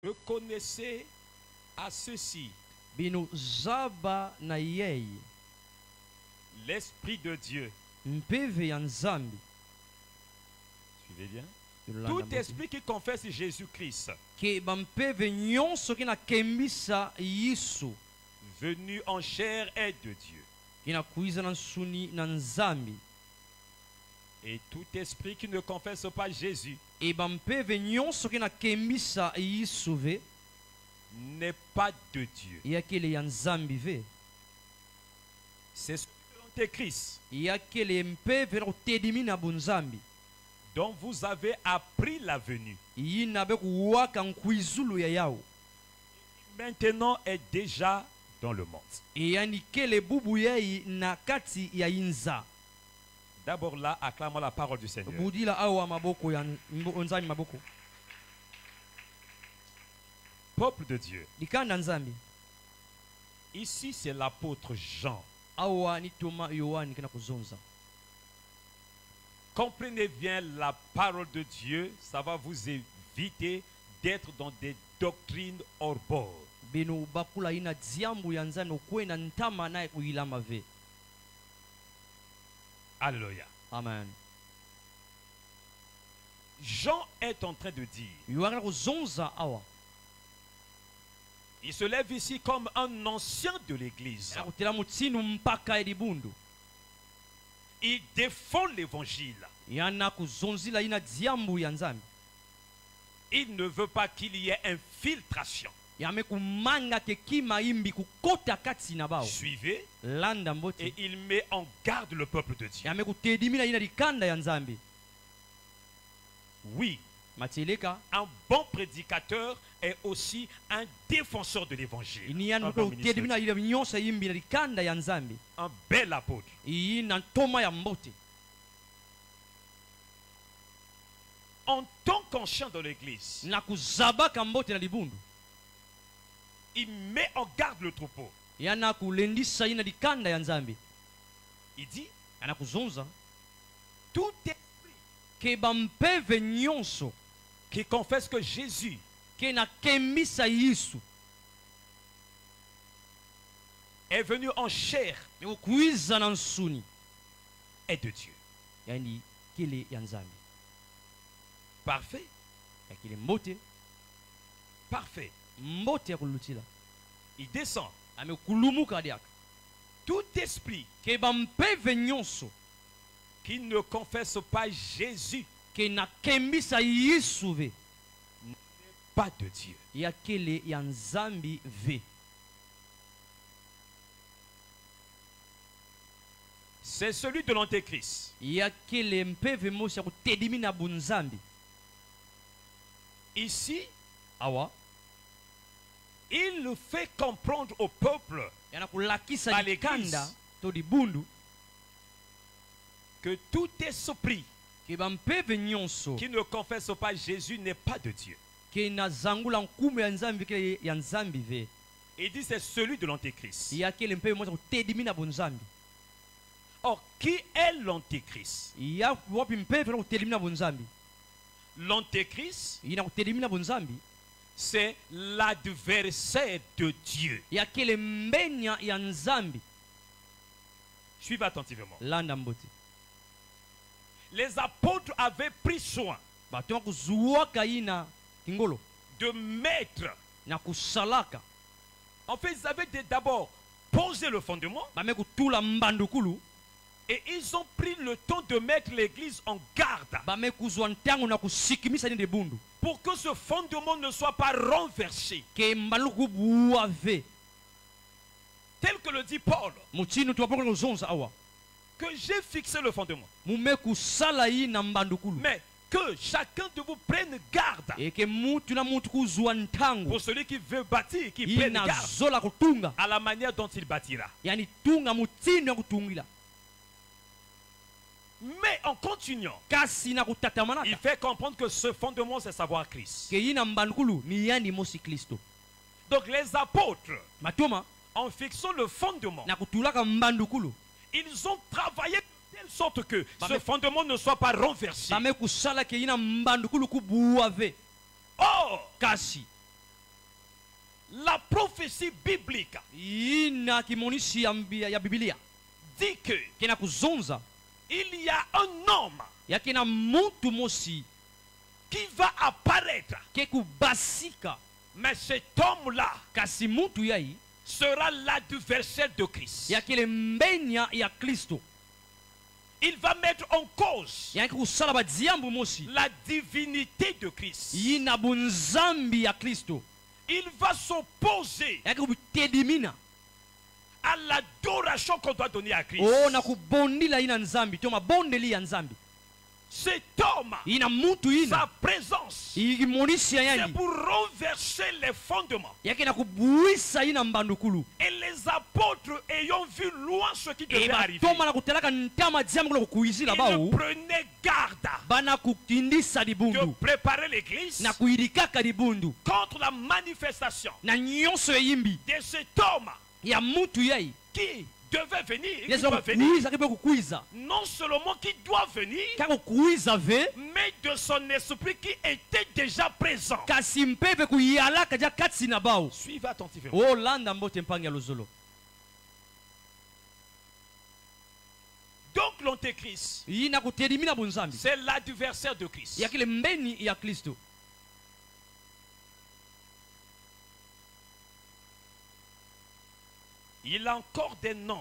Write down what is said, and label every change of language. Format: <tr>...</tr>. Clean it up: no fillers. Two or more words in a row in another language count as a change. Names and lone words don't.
<fr>Reconnaissez à ceci</fr> <ktu>bino zaba na yeye</ktu> <fr>l'Esprit de Dieu.</fr> <ktu>mpeve ya nzambi.</ktu> <fr>Suivez bien. Tout esprit qui confesse Jésus-Christ</fr> <ktu>ke bampeve nyonso kina kembisa Yesu</ktu> <fr>venu en chair est de Dieu.</fr> <ktu>kina kuiza na nsuni na nzambi.</ktu> <fr>Et tout esprit qui ne confesse pas Jésus</fr> <ktu>E bampeve nyonso kina kembisa Yesu ve</ktu> <fr>n'est pas de Dieu.</fr> <ktu>yakele ya nzambi ve.</ktu> <fr>C'est ce que l'Antéchrist</fr> <ktu>yakele mpeve na kutedimi na bunzambi</ktu> <fr>dont vous avez appris la venue</fr> <ktu>yina be kuwaka nkuizulu ya yao</ktu> <fr>maintenant est déjà dans le monde.</fr> <ktu>yani kele bubu yai na kati ya inza.</ktu> <fr>D'abord là, acclamons la parole du Seigneur.</fr> <ktu>budila awa maboko ya nzambi maboko</ktu> <fr>Peuple de Dieu.</fr> <ktu>likanda nzambi.</ktu> <fr>Ici c'est l'apôtre Jean.</fr> <ktu>awa ni toma yohani kina kuzonza.</ktu> <fr>Comprenez bien la parole de Dieu, ça va vous éviter d'être dans des doctrines hors bord.</fr> <ktu>bino bakula ina dziambu ya nzambi okwena ntama naye kuyilama ve.</ktu> <fr>Alléluia. Amen. Jean est en train de dire,</fr> <ktu>yohani kuzonza awa</ktu> <fr>il se lève ici comme un ancien de l'église.</fr> <ktu>akutela mutsinu mpaka edibundu</ktu> <fr>Il défend l'évangile.</fr> <ktu>yana kuzonzila ina dziambu ya nzambi.</ktu> <fr>Il ne veut pas qu'il y ait infiltration.</fr> <ktu>yame kumanga kekima imbi kukota kati na bao.</ktu> <fr>Suivez.</fr> <ktu>landa mboti</ktu> <fr>Et il met en garde le peuple de Dieu.</fr> <ktu>yame kutedimina ina likanda ya nzambi.</ktu> <fr>Oui,</fr> <ktu>mateleka</ktu> <fr>un bon prédicateur est aussi un défenseur de l'évangile.</fr> <ktu>ini</ktu> <fr>Un</fr> <ktu>yana</ktu> <fr>bon</fr> <ktu>kutedimina</ktu> <fr>ministre.</fr> <ktu>ina nyonso imbi na likanda ya nzambi.</ktu> <fr>Un bel apôtre.</fr> <ktu>iyi na ntoma ya mbote.</ktu> <fr>En tant qu'ancien de l'église,</fr> <ktu>na kuzabaka mbote na libundu</ktu> <fr>il met en garde le troupeau.</fr> <ktu>yana kulendisa ina likanda ya nzambi.</ktu> <fr>Il dit,</fr> <ktu>yana kuzonza</ktu> <fr>tout esprit</fr> <ktu>ke bampeve nyonso</ktu> <fr>qui confesse que Jésus</fr> <ktu>ke na kembisa Yesu</ktu> <fr>est venu en chair</fr> <ktu>ni kuiza na nsuni</ktu> <fr>est de Dieu.</fr> <ktu>yani kile ya nzambi.</ktu> <fr>Parfait.</fr> <ktu>ya kile mbote</ktu> <fr>Parfait.</fr> <ktu>mbote ya kulutila</ktu> <fr>Il descend.</fr> <ktu>amekulumuka diaka</ktu> <fr>Tout esprit</fr> <ktu>ke bampeve nyonso</ktu> <fr>qui ne confesse pas Jésus</fr> <ktu>ke na kembisa Yesu ve</ktu> <fr>pas de Dieu.</fr> <ktu>ya kile ya nzambi ve.</ktu> <fr>C'est celui de l'Antéchrist.</fr> <ktu>ya kile mpeve mosi ya kutedimi na bunzambi.</ktu> <fr>Ici,</fr> <ktu>awa</ktu> <fr>il fait comprendre au peuple</fr> <ktu>yana kulakisa</ktu> <fr>Par</fr> <ktu>likanda</ktu> <fr>l'église.</fr> <ktu>to libundu</ktu> <fr>que tout esprit</fr> <ktu>ke bampeve nyonso</ktu> <fr>qui ne confesse pas Jésus n'est pas de Dieu.</fr> <ktu>ke na zangula nkumu ya nzambi kile ya nzambi ve.</ktu> <fr>Il dit c'est celui de l'Antéchrist.</fr> <ktu>ya kile mpeve mosi ya kutedimi na bunzambi.</ktu> <fr>Or, qui est l'Antéchrist?</fr> <ktu>ya wapi mpeve na kutedimi na bunzambi.</ktu> <fr>L'Antéchrist,</fr> <ktu>ina kutedimi na bunzambi</ktu> <fr>c'est l'adversaire de Dieu.</fr> <ktu>ya kile mbenya ya nzambi.</ktu> <fr>Suivez attentivement.</fr> <ktu>landa mbote</ktu> <fr>Les apôtres avaient pris soin</fr> <ktu>bato ya kuzuwaka ina kingolo</ktu> <fr>de mettre.</fr> <ktu>na kusalaka</ktu> <fr>En fait, ils avaient d'abord posé le fondement</fr> <ktu>bame kutula mbandukulu</ktu> <fr>et ils ont pris le temps de mettre l'église en garde</fr> <ktu>bame kuzwa ntango na kusikimisa ninde bundu</ktu> <fr>pour que ce fondement ne soit pas renversé.</fr> <ktu>ke mbanduku buwa ve.</ktu> <fr>Tel que le dit Paul,</fr> <ktu>muchinu tuwapoka kuzonza awa</ktu> <fr>que j'ai fixé le fondement.</fr> <ktu>mume kusala ina mbandukulu</ktu> <fr>Mais que chacun de vous prenne garde.</fr> <ktu>eke mutu na mutu kuzwa ntango</ktu> <fr>Pour celui qui veut bâtir, qui prenne</fr> <ktu>ina</ktu> <fr>garde</fr> <ktu>zola kutunga</ktu> <fr>à la manière dont il bâtira.</fr> <ktu>yani tunga mutino ya kutungila</ktu> <fr>Mais en continuant,</fr> <ktu>kasi na</ktu> <fr>il</fr> <ktu>kutatamanaka</ktu> <fr>fait comprendre que ce fondement, c'est savoir Christ.</fr> <ktu>ke ina mbandukulu ni yani mosi Kristo.</ktu> <fr>Donc les apôtres,</fr> <ktu>matoma</ktu> <fr>en fixant le fondement,</fr> <ktu>na kutulaka mbandukulu</ktu> <fr>ils ont travaillé de telle sorte que Bah, ce mais- fondement ne soit pas renversé.</fr> <ktu>bame kusala ke ina mbandukulu kubuwa ve.</ktu> <fr>Or,</fr> <ktu>kasi</ktu> <fr>La prophétie biblique</fr> <ktu>ina kimonishi ya Biblia</ktu> <fr>dit que</fr> <ktu>kina kuzonza</ktu> <fr>il y a un homme</fr> <ktu>ya kina muntu mosi</ktu> <fr>qui va apparaître.</fr> <ktu>ke kubasika,</ktu> <fr>Mais cet homme-là</fr> <ktu>kasi muntu yai</ktu> <fr>sera l'adversaire de Christ.</fr> <ktu>ya kile mbenya ya Kristo</ktu> <fr>Il va mettre en cause</fr> <ktu>ya kusala badziambu mosi</ktu> <fr>la divinité de Christ.</fr> <ktu>ina bunzambi ya Kristo</ktu> <fr>Il va s'opposer</fr> <ktu>ya kubitedimina</ktu> <fr>à l'adoration qu'on doit donner à Christ.</fr> <ktu>o na kubondila ina nzambi to mabondeli ya nzambi.</ktu> <fr>Cet homme,</fr> <ktu>Ina muntu ina</ktu> <fr>sa présence,</fr> <ktu>imonisi ya</ktu> <fr>c'est</fr> <ktu>yandi</ktu> <fr>pour renverser les fondements.</fr> <ktu>yake na kubuisa ina mbandukulu</ktu> <fr>Et les apôtres ayant vu loin ce qui devait arriver,</fr> <ktu>ebatoma na kutelaka ntama diambu kulo kuizila</ktu> <fr>ils</fr> <ktu>bau</ktu> <fr>prenaient garde</fr> <ktu>bana kutindisa</ktu> <fr>de</fr> <ktu>libundu</ktu> <fr>préparer l'église</fr> <ktu>na kuirikaka libundu</ktu> <fr>contre la manifestation</fr> <ktu>na nyonso eyimbi</ktu> <fr>de cet homme</fr> <ktu>ya mutu yai</ktu> <fr>qui devait venir, qui</fr> <ktu>yezo</ktu> <fr>doit venir,</fr> <ktu>kuiza kibe kukuiza</ktu> <fr>non seulement qui doit venir,</fr> <ktu>kako kuiza ve</ktu> <fr>mais de son esprit qui était déjà présent.</fr> <ktu>kasi mpepe kuyalaka ja katsi na bau</ktu> <fr>Suivez attentivement.</fr> <ktu>o landa mbote mpangi ya lozolo.</ktu> <fr>Donc l'antéchrist,</fr> <ktu>Ina kutelimina bunzambi</ktu> <fr>c'est l'adversaire de Christ.</fr> <ktu>ya kile mbeni ya Kristo.</ktu> <fr>Il a encore des noms</fr>